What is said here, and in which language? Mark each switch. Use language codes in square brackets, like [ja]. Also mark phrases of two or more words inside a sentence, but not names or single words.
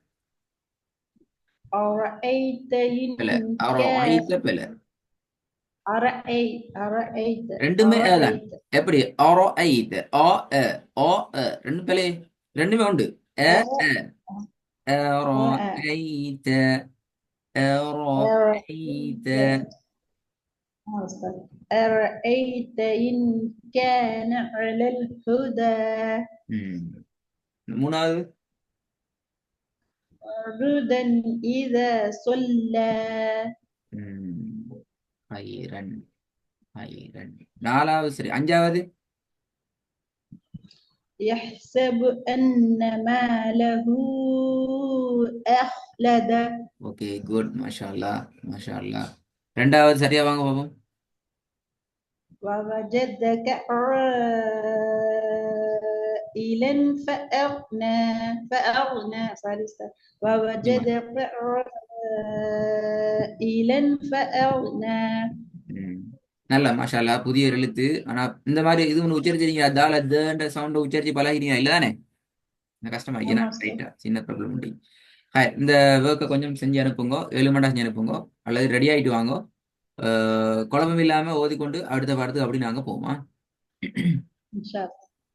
[ar] أرأيت إن [ta] பிழை. [ar] كان. [ta] பிழை. [ar] أرأيت [ta] ரெண்டுமே தான். [ar] أرأيت [ta] எப்படி? ரெண்டு பிழை. ரெண்டுமே உண்டு. அ [ar] أ- [ta] அ [ar] أ- أرأيت أرأيت. أرأيت أرأيت إن كان على الهدى [ta] ம். மூணாவது. [ar] عبدا إذا صلى [ta] ம். ஐரன் ஐரன். நாலாவது சரி. அஞ்சாவது. [ar] يحسب أن ماله أخلد [ta] ஓகே குட். [ar] ما شاء الله ما شاء الله. [ta] ரெண்டாவது சரியா வாங்க பாப்போம். [ar] ووجدك عائلا فأغنى sorry [ta] நிச்சயமா. [ar] ووجدك عائلا فأغنى [ta] ம். நல்ல [ar] ما شاء الله. [ta] புதிய எழுத்து. ஆனா இந்த மாதிரி இது ஒன்று உச்சரிச்சிருக்கீங்க. தால தன்ற சவுண்ட் உச்சரிச்சு பழகிறீங்க இல்லதானே? கஷ்டமா இருக்கேன். ஆமா சார் ரைட்டா சின்ன ப்ராப்ளம் உண்டு. ஹாய், இந்த ஒர்க்கை கொஞ்சம் செஞ்சு அனுப்புங்க. 7 மணி செஞ்சு அனுப்புங்க. அல்லது ரெடி ஆயிட்டு வாங்க. குழப்பம் இல்லாம ஓதிக்கொண்டு அடுத்த பாடத்துக்கு அப்படி நாங்க போவோமா? [ar] إن شاء الله